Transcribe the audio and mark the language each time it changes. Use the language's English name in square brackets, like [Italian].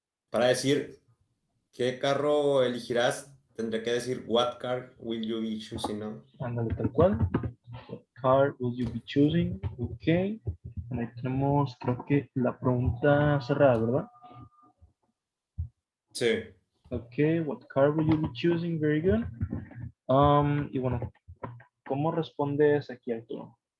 [Spanish] Para decir qué carro elegirás, tendré que decir [English] what car will you be choosing, [Spanish] ¿no? Ándale, tal cual. [English] What car will you be choosing? Ok. [Spanish] Ahí tenemos, creo que la pregunta cerrada, ¿verdad? Sí. [English] Ok, what car will you be choosing? Very good. [Spanish] Y bueno, ¿cómo respondes aquí, Arturo?